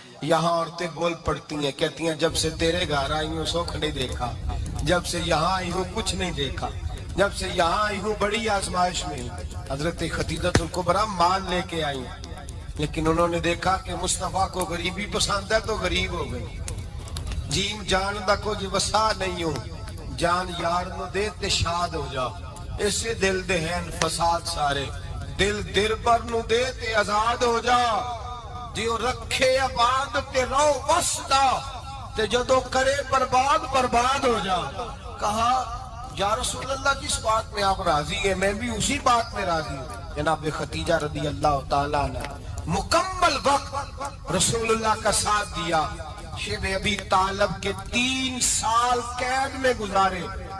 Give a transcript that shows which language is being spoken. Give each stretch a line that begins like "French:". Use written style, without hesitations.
Urdu: یہاں عورتیں بول پڑتی ہیں، کہتی ہیں جب سے تیرے گھر آئی ہوں سکھ نہیں دیکھا، جب سے یہاں آئی ہوں کچھ نہیں دیکھا، جب سے یہاں آئی ہوں بڑی آزمائش میں ہوں. حضرت خدیجہ الکبریٰ مال لے کے آئی، لیکن انہوں نے دیکھا کہ مصطفیٰ کو غریبی پسند ہے تو غریب ہو گئی.
Punjabi: جیم جان دا کچھ وسا نہیں ہو، جان یار نو دے تے شاد ہو جا. اسے دل دے ہیں فساد سارے، دل دل پر نو دے تے آزاد ہو جا. دیو رکھے آباد تے رو وسدا، تے جدو کرے برباد ہو جا.
Urdu: کہا یا رسول اللہ جس بات میں آپ راضی ہیں میں بھی اسی بات میں راضی ہوں. جناب خدیجہ رضی اللہ تعالیٰ نے مکمل وقت رسول اللہ کا ساتھ دیا. شیب ابی طالب کے 3 سال قید میں گزارے.